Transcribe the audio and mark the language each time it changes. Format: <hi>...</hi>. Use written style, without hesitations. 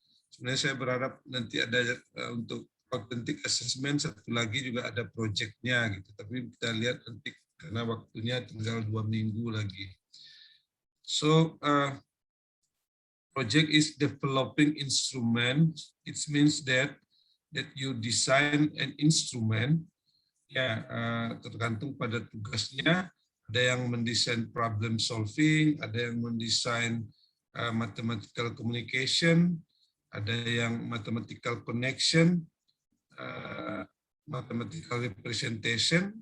<id>Sebenarnya saya berharap nanti ada untuk authentic assessment satu lagi juga ada projectnya gitu. Tapi kita lihat nanti karena waktunya tinggal 2 minggu lagi.</id> <en>So project is developing instrument. It means that you design an instrument.</en> <id>Ya, tergantung pada tugasnya. Ada yang mendesain problem solving, ada yang mendesain mathematical communication, ada yang mathematical connection, mathematical representation.</id>